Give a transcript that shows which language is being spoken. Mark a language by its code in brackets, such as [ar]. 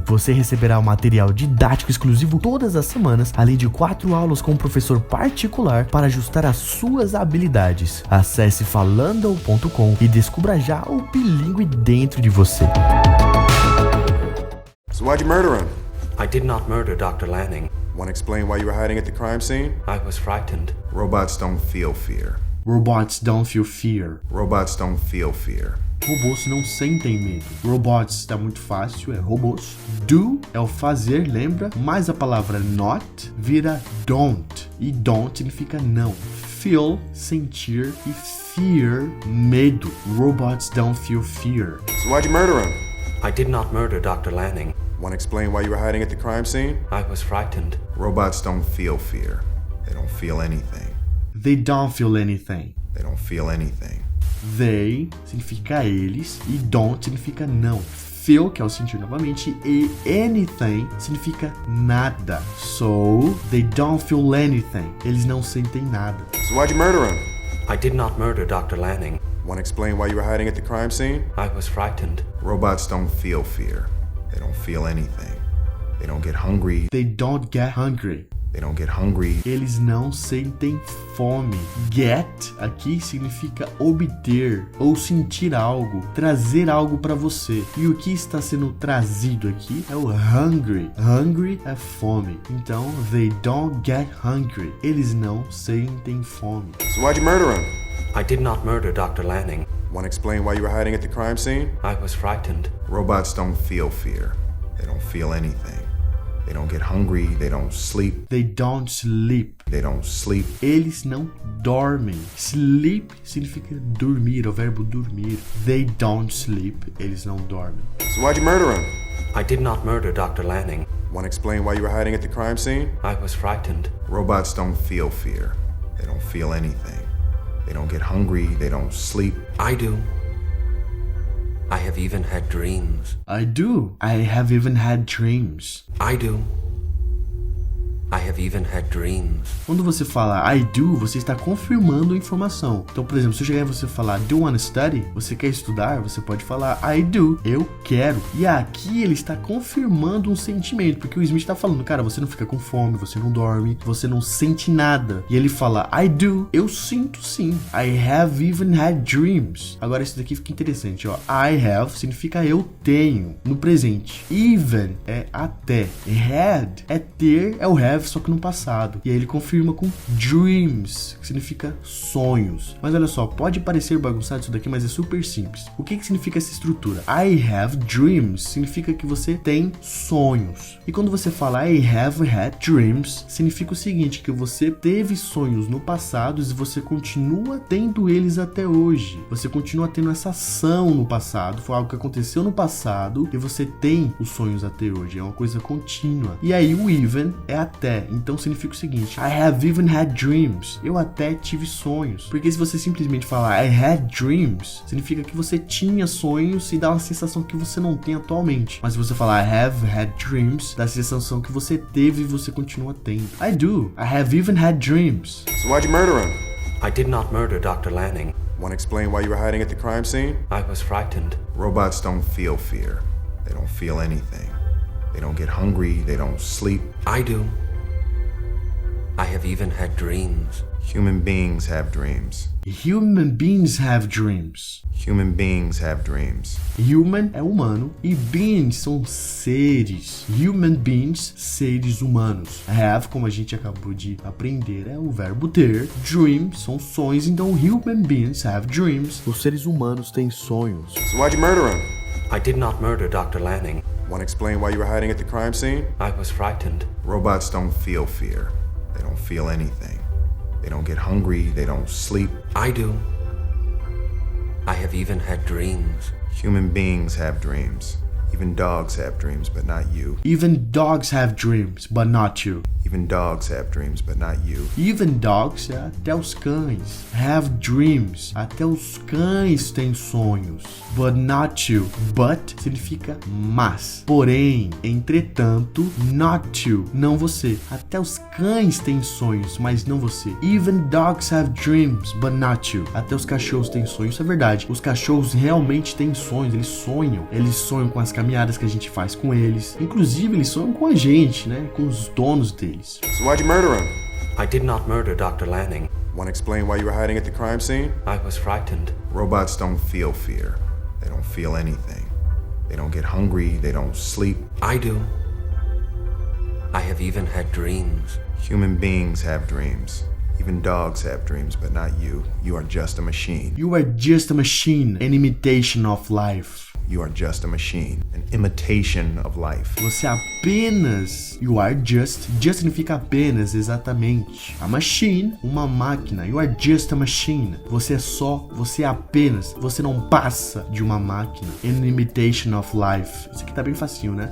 [pt] Você receberá um material didático exclusivo todas as semanas, além de 4 aulas com um professor particular para ajustar as suas habilidades. Acesse falando.com e descubra já o bilíngue dentro de você. [en] So why'd you murder him? I did not murder Dr. Lanning. Want to explain why you were hiding at the crime scene? I was frightened. Robots don't feel fear. Robots don't feel fear. Robots don't feel fear. [pt] Robôs não sentem medo. Robots tá muito fácil, é robôs. Do é o fazer, lembra? Mas a palavra not vira don't. E don't significa não. Feel, sentir, e fear, medo. [en] Robots don't feel fear. So why'd you murder him? I did not murder Dr. Lanning. Want to explain why you were hiding at the crime scene? I was frightened. Robots don't feel fear. They don't feel anything. They don't feel anything. They don't feel anything. [pt] They significa eles e don't significa não. Feel, que é o sentir novamente, e anything significa nada. [en] So, they don't feel anything. [pt] Eles não sentem nada. [en] So why'd you murder him? I did not murder Dr. Lanning. Want to explain why you were hiding at the crime scene? I was frightened. Robots don't feel fear. They don't feel anything. They don't get hungry. They don't get hungry. They don't get hungry. [pt] Eles não sentem fome. Get aqui significa obter ou sentir algo, trazer algo para você. E o que está sendo trazido aqui é o hungry. Hungry é fome. Então, [en] they don't get hungry. [pt] Eles não sentem fome. [en] So why'd you murder him? I did not murder Dr. Lanning. Want to explain why you were hiding at the crime scene? I was frightened. Robots don't feel fear. They don't feel anything. They don't get hungry. They don't sleep. They don't sleep. They don't sleep. [pt] Eles não dormem. Sleep significa dormir, é o verbo dormir. [en] They don't sleep. [pt] Eles não dormem. [en] So why'd you murder him? I did not murder Dr. Lanning. Want to explain why you were hiding at the crime scene? I was frightened. Robots don't feel fear. They don't feel anything. They don't get hungry. They don't sleep. I do. I have even had dreams. I do. I have even had dreams. I do. I have even had dreams. [pt] Quando você fala [en] I do, [pt] você está confirmando a informação. Então, por exemplo, se eu chegar e você falar [en] do you wanna study? [pt] Você quer estudar? Você pode falar [en] I do, [pt] eu quero. E aqui ele está confirmando um sentimento, porque o Smith está falando, cara, você não fica com fome, você não dorme, você não sente nada. E ele fala [en] I do, [pt] eu sinto sim. [en] I have even had dreams. [pt] Agora isso daqui fica interessante, ó. [en] I have [pt] significa eu tenho, no presente. Even é até. Had é ter, é o have, só que no passado. E aí ele confirma com dreams, que significa sonhos. Mas olha só, pode parecer bagunçado isso daqui, mas é super simples. O que significa essa estrutura? [en] I have dreams [pt] significa que você tem sonhos. E quando você fala [en] I have had dreams, [pt] significa o seguinte, que você teve sonhos no passado e você continua tendo eles até hoje. Você continua tendo essa ação no passado, foi algo que aconteceu no passado e você tem os sonhos até hoje. É uma coisa contínua. E aí o even é até. Então significa o seguinte, [en] I have even had dreams. [pt] Eu até tive sonhos. Porque se você simplesmente falar [en] I had dreams, [pt] significa que você tinha sonhos e dá uma sensação que você não tem atualmente. Mas se você falar [en] I have had dreams, [pt] dá a sensação que você teve e você continua tendo. [en] I do. I have even had dreams. So why'd you murder him? I did not murder Dr. Lanning. Want to explain why you were hiding at the crime scene? I was frightened. Robots don't feel fear. They don't feel anything. They don't get hungry. They don't sleep. I do. I have even had dreams. Human beings have dreams. Human beings have dreams. Human beings have dreams. [pt] Human é humano e beings são seres. [en] Human beings, [pt] seres humanos. Have, como a gente acabou de aprender, é o verbo ter. [en] Dream [pt] são sonhos, então [en] human beings have dreams. [pt] Os seres humanos têm sonhos. [en] So why'd you murder him? I did not murder Dr. Lanning. Want to explain why you were hiding at the crime scene? I was frightened. Robots don't feel fear. They don't feel anything. They don't get hungry. They don't sleep. I do. I have even had dreams. Human beings have dreams. Even dogs have dreams, but not you. Even dogs have dreams, but not you. Even dogs have dreams, but not you. Even dogs, [pt] até os cães, [en] have dreams. [pt] Até os cães têm sonhos. [en] But not you. [pt] But significa mas. Porém, entretanto, [en] not you. [pt] Não você. Até os cães têm sonhos, mas não você. [en] Even dogs have dreams, but not you. [pt] Até os cachorros têm sonhos. Isso é verdade. Os cachorros realmente têm sonhos. Eles sonham. Eles sonham com as caminhadas que a gente faz com eles. Inclusive, eles sonham com a gente, né? Com os donos deles. [en] So why'd you murder him? I did not murder Dr. Lanning. Want to explain why you were hiding at the crime scene? I was frightened. Robots don't feel fear. They don't feel anything. They don't get hungry. They don't sleep. I do. I have even had dreams. Human beings have dreams. Even dogs have dreams, but not you. You are just a machine. You are just a machine, an imitation of life. You are just a machine, an imitation of life. [pt] Você apenas, [en] you are just [pt] significa apenas, exatamente. [en] A machine, [pt] uma máquina. [en] You are just a machine. [pt] Você é só, você é apenas, você não passa de uma máquina. [en] An imitation of life. [pt] Isso aqui tá bem facinho, né?